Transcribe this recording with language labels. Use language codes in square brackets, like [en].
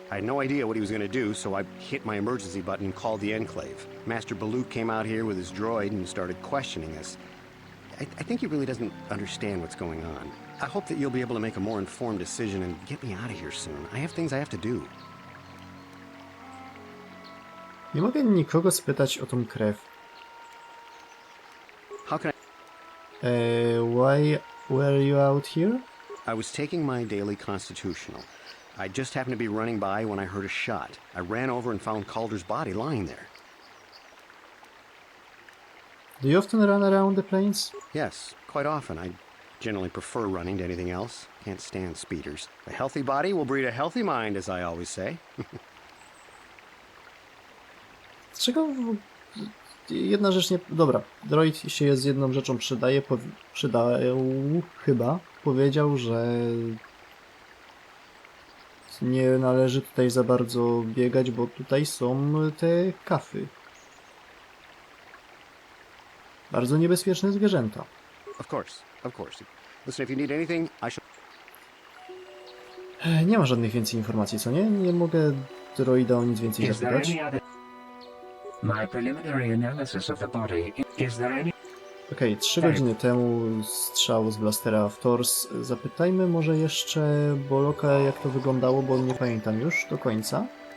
[en] I had no idea what he was going to do, so I hit my emergency button and called the Enclave. Master Baluk came out here with his droid and started questioning us. I think he really doesn't understand what's going on. I hope that you'll be able to make a more informed decision and get me out of here soon. I have things I have to do. [pl] Nie mogę nikogo spytać o tą krew. [en] How can Why were you out here? I was taking my daily constitutional. I just happened to be running by when I heard a shot. I ran over and found Calder's body lying there. Do you often run around the plains? Yes, quite often. I generally prefer running to anything else. Can't stand speeders. A healthy body will breed a healthy mind, as I always say. [pl] Dlaczego... Jedna rzecz nie... Dobra, droid się z jedną rzeczą przydaje, przydał chyba. Powiedział, że nie należy tutaj za bardzo biegać, bo tutaj są te kafy. Bardzo niebezpieczne zwierzęta. [en] Of course, of course. Listen, if you need anything, I shall... [pl] Nie ma żadnych więcej informacji, co nie? Nie mogę droida o nic więcej [en] Is there [pl] zapytać. [en] any other... My preliminary analysis of the body. Is there any... [pl] Okej, 3 godziny temu strzał z blastera w tors. Zapytajmy może jeszcze Boloka, jak to wyglądało, bo nie pamiętam już do końca.